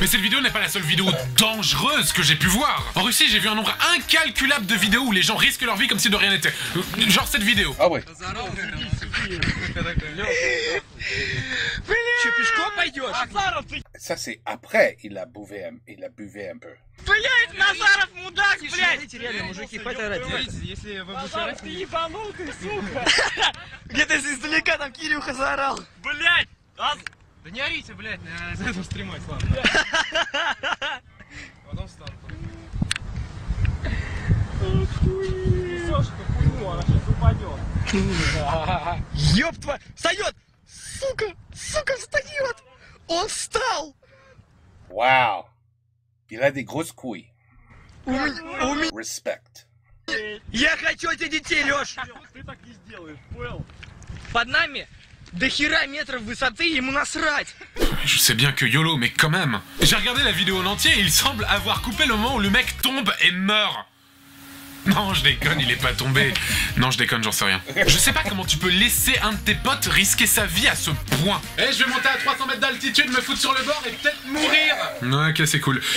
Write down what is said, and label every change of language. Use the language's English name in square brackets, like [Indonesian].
[French] Mais cette vidéo n'est pas la seule vidéo dangereuse que j'ai pu voir. En Russie, j'ai vu un nombre incalculable de vidéos où les gens risquent leur vie comme si de rien n'était. Genre cette vidéo. Ah ouais. Ça c'est après il a buvé un peu. [Russian] Блять, Назаров мудак, блять! Реально, мужики, хватит орать. Если вы будете орать... ты ебанул, ты, сука! Где-то издалека там Кирюха заорал. Блять! Да не орите, блять, за это стримать, ладно. Потом встану. Несешь эту хуйню, она сейчас упадет. Ёб твою... Встает! Сука! Сука, встает! Он встал! Wow. [French] Il a des grosses couilles. Respect. [Russian] Я хочу этих детей, Лёш! Ты так не сделаешь, понял? Под нами до хера метров высоты, ему насрать! [French] Je sais bien que YOLO, mais quand même. J'ai regardé la vidéo en entier et il semble avoir coupé le moment où le mec tombe et meurt. Non, je déconne, il est pas tombé. Non, je déconne, j'en sais rien. Je sais pas comment tu peux laisser un de tes potes risquer sa vie à ce point. Eh, je vais monter à 300 mètres d'altitude, me foutre sur le bord et peut-être mourir. Ok, c'est cool.